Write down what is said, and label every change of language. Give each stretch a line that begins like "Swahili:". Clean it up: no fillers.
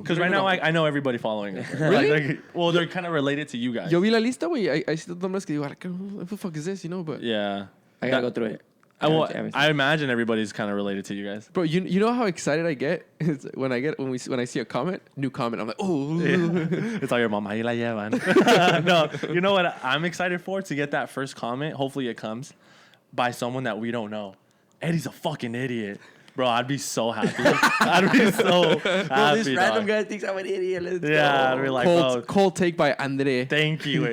English: Because right now I know everybody following us. Really? Well, they're kind of related to you guys.
Spanish: yo vi la lista, güey.
English: I see the numbers
Spanish: que digo,
English: like, what the fuck is this, you know? But, Yeah. I gotta go through it. I imagine everybody's kind of related to you guys. bro, you know how excited I get It's when I see a comment, new comment. I'm like, oh. It's like your mom,
Spanish: ahí la llevan.
English: No, you know what I'm excited for? To get that first comment. Hopefully it comes by someone that we don't know. Eddie's a fucking idiot. Bro, I'd be so happy. I'd be so happy. Bro, this random guy thinks I'm an idiot. Let's Yeah, go. I'd be like, bro, Cold take by Andre. thank you.